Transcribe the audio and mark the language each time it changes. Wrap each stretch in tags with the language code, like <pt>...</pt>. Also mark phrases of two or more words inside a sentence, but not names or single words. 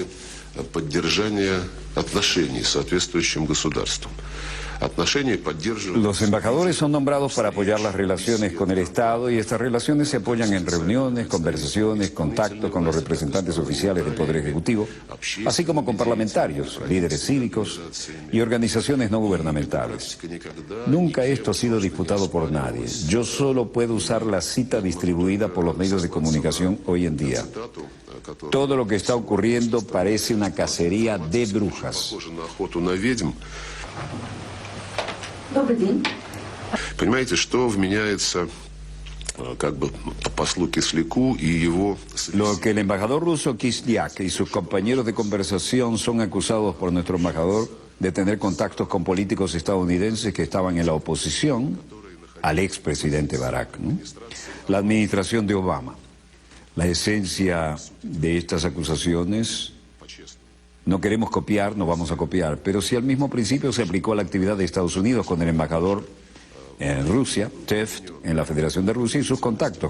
<es>Los embajadores son nombrados para apoyar las relaciones con el Estado y estas relaciones se apoyan en reuniones, conversaciones, contactos con los representantes oficiales del Poder Ejecutivo, así como con parlamentarios, líderes cívicos y organizaciones no gubernamentales. Nunca esto ha sido disputado por nadie. Yo solo puedo usar la cita distribuida por los medios de comunicación hoy en día. Todo lo que está ocurriendo parece una cacería de brujas.</es> <ru>Понимаете, что вменяется как бы послу Кисляку и его...</ru> <es>Lo que el embajador ruso Kislyak y sus compañeros de conversación son acusados por nuestro embajador de tener contactos con políticos estadounidenses que estaban en la oposición al expresidente Barack, ¿no? La administración de Obama. La esencia de estas acusaciones, no queremos copiar, no vamos a copiar, pero si al mismo principio se aplicó a la actividad de Estados Unidos con el embajador en Rusia, Teft, en la Federación de Rusia y sus contactos.</es>